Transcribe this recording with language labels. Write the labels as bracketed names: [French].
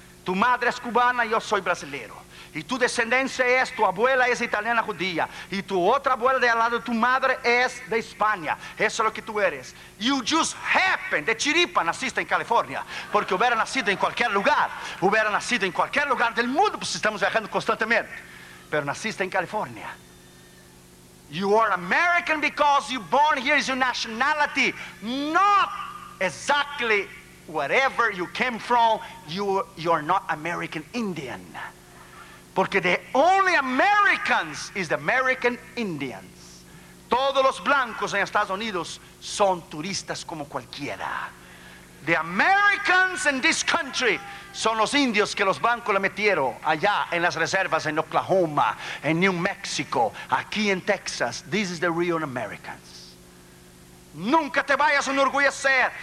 [Spanish] Tu madre es cubana y yo soy brasileiro. Y tu descendencia es, tu abuela es italiana judía. Y tu otra abuela de al lado de tu madre es de España. Eso es lo que tú eres. [English] You just happen, [Spanish] de chiripa naciste en California. Porque hubiera nacido en cualquier lugar. Hubiera nacido en cualquier lugar del mundo, pues estamos viajando constantemente. Pero naciste en California. [English] You are American because you're born here is your nationality, not exactly wherever you came from. You're not American Indian. Porque the only Americans is the American Indians. [Spanish] Todos los blancos en Estados Unidos son turistas como cualquiera. [English] The Americans in this country [Spanish] son los indios que los bancos le metieron allá en las reservas en Oklahoma, en New Mexico, aquí en Texas. [English] This is the real Americans. [Spanish] Nunca te vayas a enorgullecer.